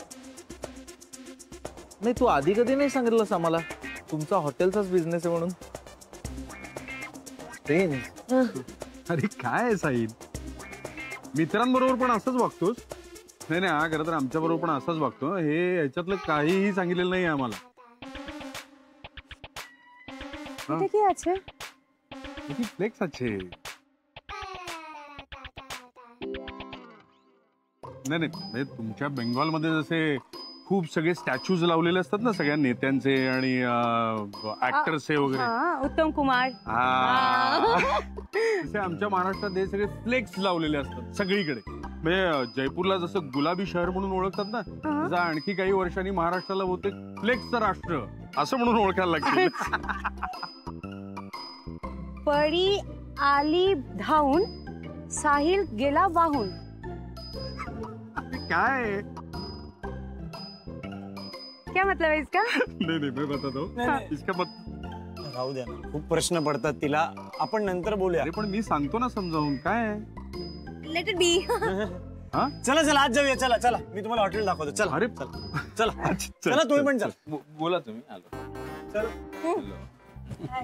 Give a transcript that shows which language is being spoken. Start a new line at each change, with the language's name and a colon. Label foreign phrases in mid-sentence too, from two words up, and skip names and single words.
Marathi: नाही तू आधी कधी नाही सांगितलंस आम्हाला तुमचा हॉटेलचाच बिझनेस आहे म्हणून. अरे काय आहे साहिल, मित्रांबरोबर पण असंच वागतोस? नाही नाही हा खरं तर आमच्या बरोबर पण असंच वागतो. हे ह्याच्यातलं काहीही सांगितलेलं नाही आम्हाला.
Bangla: এটা কি আছে? किती फ्लेक्स আছে?
Marathi: नाही नाही तुमच्या बेंगॉलमध्ये जसे खूप सगळे स्टॅच्यूज लावलेले असतात ना सगळ्या नेत्यांचे आणि ऍक्टर्सचे वगैरे. उत्तम कुमार. तसे आमच्या महाराष्ट्रात हे सगळे फ्लेक्स लावलेले असतात सगळीकडे. म्हणजे जयपूरला जसं गुलाबी शहर म्हणून ओळखतात ना, तसं आणखी काही वर्षांनी महाराष्ट्राला बहुतेक फ्लेक्सचं राष्ट्र असं म्हणून ओळखायला लागतील. परी आली धावून, साहिल गेला वाहून. काय
Hindi: क्या मतलब है इसका?
Marathi: नाही नाही
Hindi: मैं बताता हूं. इसका
Marathi: राहू द्या ना, खूप प्रश्न पडतात तिला, आपण नंतर बोलूया. अरे पण मी सांगतो ना समजावून. काय
English: Let it be.
Marathi: चला चला आज जाऊया. चला चला मी तुम्हाला हॉटेल दाखवतो. चला अरे चला चला चला तुम्ही पण चला. बोला तुम्ही. आलो. चल